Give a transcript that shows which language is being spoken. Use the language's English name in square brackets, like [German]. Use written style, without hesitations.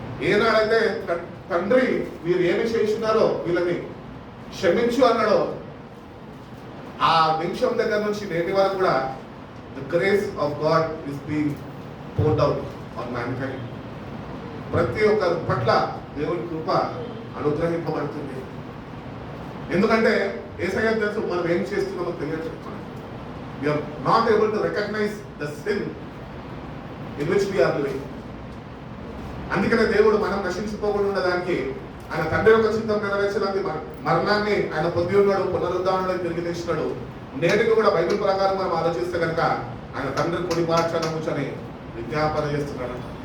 [Telugu] ఏనాడైతే తండ్రి వీరు ఏమి చేస్తున్నారో వీళ్ళని క్షమించు అన్నాడో, ఆ నిమిషం దగ్గర నుంచి నేటి వరకు కూడా [English] The grace of God is being poured out on mankind. [Telugu] ప్రతి ఒక్కరి పట్ల దేవుని కృప అనుగ్రహింపబడుతుంది. ఎందుకంటే యేసయ్య తెలుసు మనం ఏం చేస్తున్నామో తెలియజేస్తున్నాం. [English] We are not able to recognize the sin in which we are living. [Telugu] అందుకనే దేవుడు మనం నశించిపోకుండా ఉండడానికి ఆయన తండ్రి యొక్క చిత్తం నెరవేర్చడానికి మరణాన్ని ఆయన పొంది ఉన్నాడు, పునరుద్ధారణలో తిరిగి తెచ్చినాడు. నేటికి కూడా బైబిల్ ప్రకారం మనం ఆలోచిస్తే కనుక ఆయన తండ్రి కుడి పార్శ్వాన కూర్చొని విజ్ఞాపన చేస్తున్నాడు.